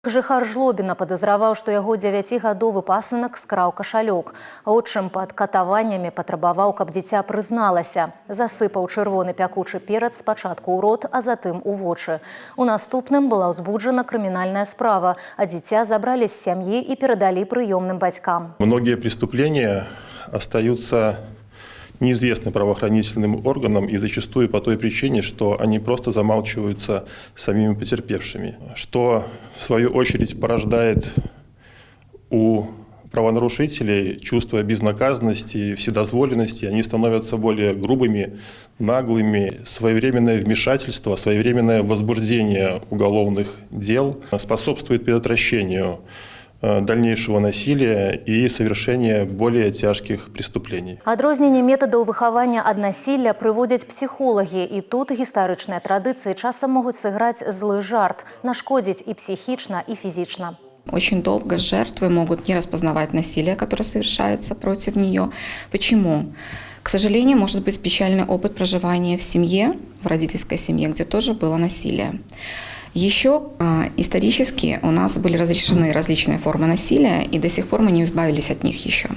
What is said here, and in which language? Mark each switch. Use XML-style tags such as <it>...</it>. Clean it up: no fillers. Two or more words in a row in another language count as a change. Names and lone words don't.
<be>Жыхар Жлобіна падазраваў, што яго 9гадовы пасынак скраў кашалёк. Отчым пад катаваннямі патрабаваў, каб дзіця прызналася. Засыпаў чырвоны пякучы перац спачатку ў рот, а затым у вочы. У наступным была ўзбуджана крымінальная справа, а дзіця забралі з сям'і і перадалі прыёмным бацькам.</be> <ru>Многие преступления остаются неизвестны правоохранительным органам и зачастую по той причине, что они просто замалчиваются самими потерпевшими, что в свою очередь порождает у правонарушителей чувство безнаказанности, вседозволенности. Они становятся более грубыми, наглыми. Своевременное вмешательство, своевременное возбуждение уголовных дел способствует предотвращению дальнейшего насилия и совершения более тяжких преступлений.</ru> <be>Адрозненне методаў выхавання ад насилля прыводзяць псіхолагі, і тут гістарычныя традыцыі часам могуць сыграць злы жарт, нашкодзіць</be> <uk>и психично, и физично.</uk> <ru>Очень долго жертвы могут не распознавать насилие, которое совершается против нее. Почему? К сожалению, может быть печальный опыт проживания в семье, в родительской семье, где тоже было насилие. Еще исторически у нас были разрешены различные формы насилия, и до сих пор мы не избавились от них еще.</ru>